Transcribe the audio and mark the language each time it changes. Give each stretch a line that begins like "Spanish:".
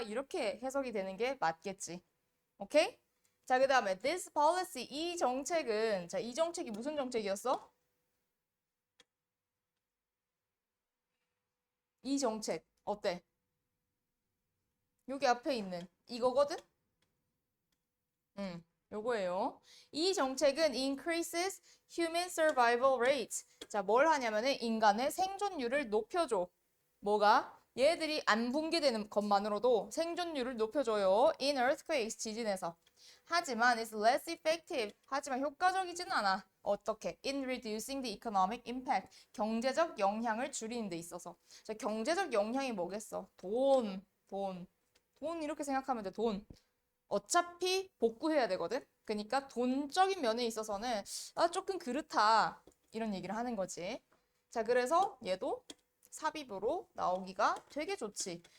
Korean: 이렇게 해석이 되는 게 맞겠지. 오케이? 자, 그 다음에
English: this policy,
Korean: 이 정책은, 자, 이 정책이 무슨 정책이었어? 이 정책 어때? 여기 앞에 있는 이거거든? 요거예요. 이 정책은
English: increases human survival rate.
Korean: 자, 뭘 하냐면은 인간의 생존율을 높여줘. 뭐가? 얘들이 안 붕괴되는 것만으로도 생존율을 높여줘요.
English: In earthquakes,
Korean: 지진에서. 하지만
English: it's less effective.
Korean: 하지만 효과적이진 않아. 어떻게?
English: In reducing the economic impact.
Korean: 경제적 영향을 줄이는 데 있어서. 자, 경제적 영향이 뭐겠어? 돈 이렇게 생각하면 돼. 돈. 어차피 복구해야 되거든. 그러니까 돈적인 면에 있어서는 조금 그렇다. 이런 얘기를 하는 거지. 자, 그래서 얘도 삽입으로 나오기가 되게 좋지.